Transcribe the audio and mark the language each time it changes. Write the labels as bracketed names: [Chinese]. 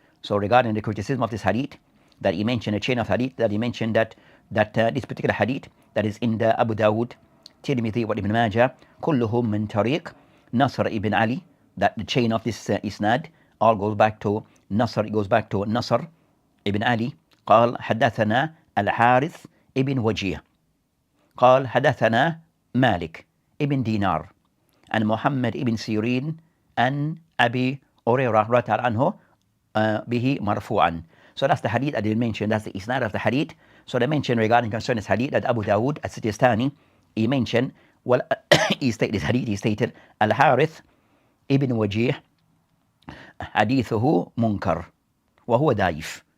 [English] So regarding the criticism of this hadith, that he mentioned a chain of hadith, that he mentioned that this particular hadith that is in the Abu Dawud, Tirmidhi, wa Ibn Majah, [Arabic] kulluhum min tariq Nasr ibn Ali, [English] that the chain of this isnad all goes back to Nasr, it goes back to Nasr ibn Ali. [Arabic] قال حدثنا الحارث ibn وجيه قال حدثنا مالك ibn دينار and Muhammad ibn Sirin and Abi Hurairah رضي الله عنه به مرفوعا. [English] So that's the hadith that they mentioned, that's the isnad of the hadith. So they mentioned regarding concerning this hadith that Abu Dawud as-Sijistani, he mentioned, well, he stated this hadith, he stated, Al-Harith ibn Wajih [Arabic] hadithuhu munkar wa huwa daif.